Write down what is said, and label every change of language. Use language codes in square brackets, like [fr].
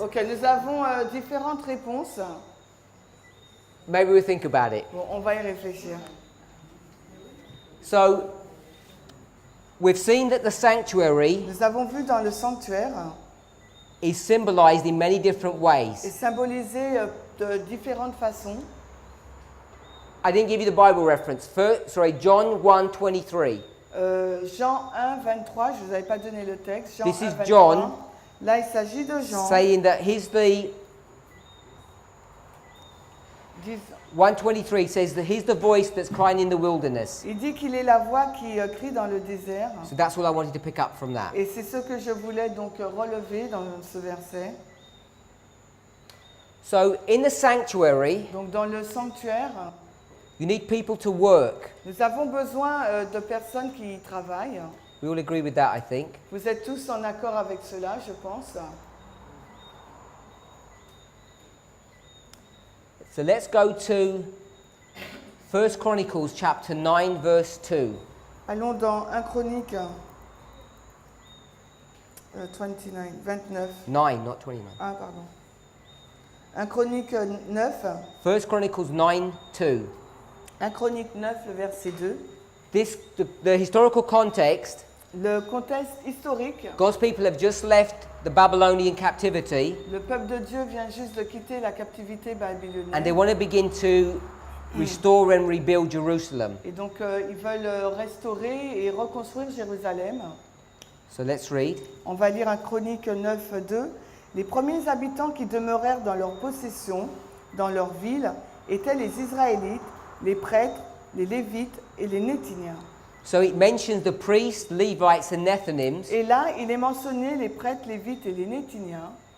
[fr] Ok, nous avons différentes réponses. [en] Maybe we'll think about it. [fr] Bon, on va y réfléchir. [en] So, we've seen that the sanctuary [fr] Nous avons vu dans le sanctuaire [en] is symbolized in many different [fr] est [en] ways. [fr] symbolisé de différentes façons. [en] I didn't give you the Bible reference. John 1:23. [fr] Jean 1, 23, je ne vous avais pas donné le texte. Jean [en] This [fr] 1, [en] is [fr] 23. [en] John [fr] Là, il s'agit de Jean. [en] saying that he's the 1:23 says that he's the voice that's crying in the wilderness. [fr] Il dit qu'il est la voix qui crie dans le désert. [en] So that's all I wanted to pick up from that. [fr] Et c'est ce que je voulais donc relever dans ce verset. [en] So in the sanctuary, [fr] Donc dans le sanctuaire, [en] you need people to work. [fr] nous avons besoin de personnes qui y travaillent. [en] We all agree with that, I think. [fr] Vous êtes tous en accord avec cela, je pense. [en] So let's go to 1 Chronicles chapter 9 verse 2. [fr] Allons dans 1 Chronique 29. [en] 9, not 29. [fr] Ah, pardon. 1 Chronique 9. [en] 1 Chronicles 9 2. [fr] 1 Chronique 9, le verset 2. [en] The historical context, [fr] Le contexte historique, [en] God's people have just left the Babylonian captivity [fr] le peuple de Dieu vient juste de quitter la captivité [en] and they [fr] babylonienne. [en] want to begin to restore and rebuild Jerusalem. [fr] Et donc ils veulent restaurer et reconstruire Jérusalem. [en] So let's read. [fr] On va lire 1 Chronique 9, 2. Les premiers habitants qui demeurèrent dans leur possession, dans leur ville, étaient les Israélites, les prêtres, les Lévites et les Néthiniens. [en] So it mentions the priests, Levites and Nethinims, [fr] Et là, il est mentionné les prêtres, Lévites et les Néthiniens.